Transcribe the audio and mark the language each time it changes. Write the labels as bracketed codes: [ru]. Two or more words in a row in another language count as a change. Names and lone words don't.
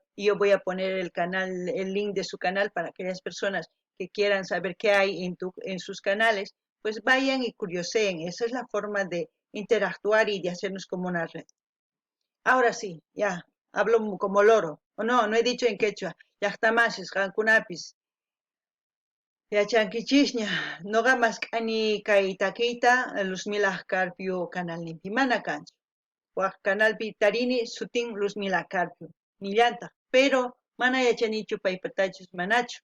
[es] Y yo voy a poner el link de su canal para aquellas personas que quieran saber qué hay en sus canales, pues vayan y curioseen. Esa es la forma de interactuar y de hacernos como una red. Ahora sí, ya, hablo como loro. O no, no he dicho en quechua. [qu] Llaqtamashis, qankunapis. Yachankichishña, noqa mask'ani kay takiyta Luzmila Carpio canalninpi mana kanchu. Waq canalpi tarini sutin Luzmila Carpio nillantaq, pero mana yachanichu paypatachus manachu.